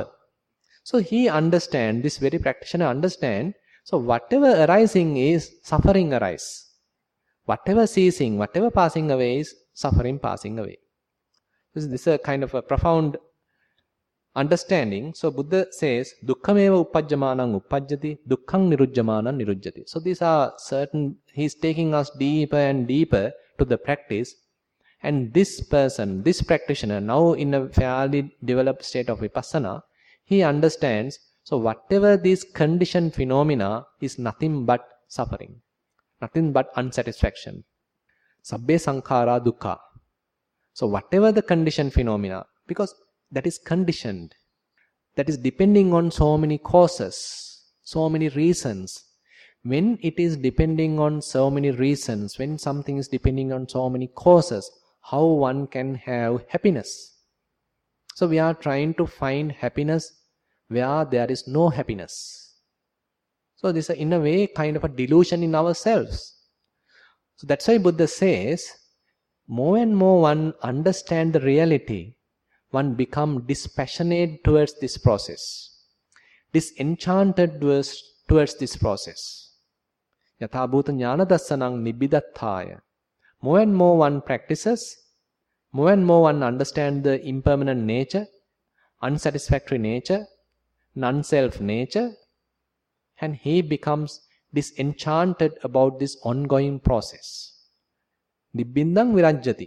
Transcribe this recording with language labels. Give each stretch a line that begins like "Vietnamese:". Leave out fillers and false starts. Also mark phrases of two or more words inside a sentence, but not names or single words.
English: So he understands, this very practitioner understands, so whatever arising is suffering arise. Whatever ceasing, whatever passing away is suffering passing away. This is a kind of a profound understanding. So Buddha says,
Pali: Dukkhameva uppajjamanang uppajjati, dukkhang nirujjamanang nirujjati.
English: So these are certain, he's taking us deeper and deeper to the practice. And this person, this practitioner, now in a fairly developed state of vipassana, he understands, so whatever these conditioned phenomena is nothing but suffering, nothing but unsatisfaction.
Pali: Sabbe sankhara dukkha.
English: So whatever the conditioned phenomena, because that is conditioned, that is depending on so many causes, so many reasons. When it is depending on so many reasons, when something is depending on so many causes, how one can have happiness? So we are trying to find happiness where there is no happiness. So this is in a way kind of a delusion in ourselves. So that's why Buddha says, more and more one understand the reality, one become dispassionate towards this process, disenchanted towards this process.
Pali: Yatha bhuta jnana dassanang nibbidattaya.
English: More and more one practices, more and more one understands the impermanent nature, unsatisfactory nature, non-self nature, and he becomes disenchanted about this ongoing process.
Pali: Nibbindang virajjati.